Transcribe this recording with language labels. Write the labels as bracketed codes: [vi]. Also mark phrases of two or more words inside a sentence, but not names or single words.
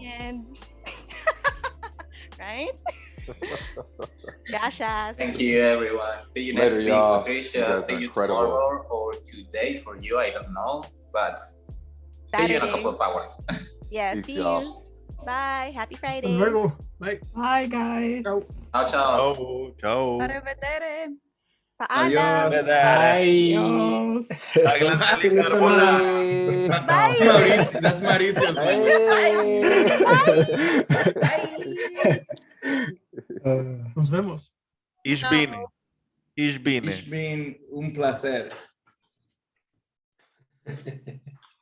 [en] weekend. Right? Gracias. Thank you, everyone. See you next Later, week, y'all. You Patricia. guys See are you incredible. tomorrow or today for you. I don't know, but see you in a Saturday. couple of hours. Yeah, Peace, see y'all. you. Bye. Happy Friday. [es] Luego. Bye. [en] Bye, guys. [it] Ciao. Ciao, ciao. Ciao. Arrivederci. [tl] Paalam. [es] Adios. Aglan Feliz [it] Carbonara. [es] semana. [en] Bye. Mauricio, that's Mauricio's language. [es] Nos vemos. [de] Ich bin. Ich bin. Ich bin [es] un placer.